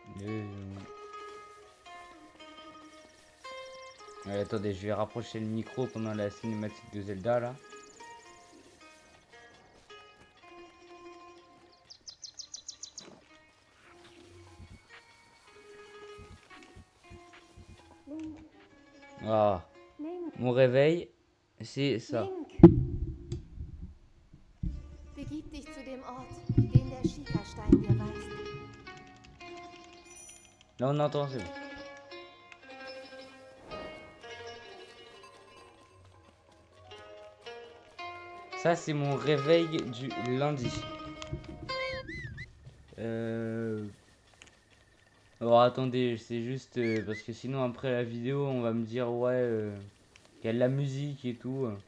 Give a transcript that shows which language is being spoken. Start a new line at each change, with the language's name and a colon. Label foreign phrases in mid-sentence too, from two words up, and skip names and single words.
French: Attendez, je vais rapprocher le micro pendant la cinématique de Zelda là. Ah, mon réveil, c'est ça.
German: Begib dich zu dem Ort, den der Schiekerstein dir weist.
French: Là on entend, c'est bon. Ça c'est mon réveil du lundi. Alors attendez, c'est juste parce que sinon après la vidéo on va me dire ouais qu'il y a de la musique et tout.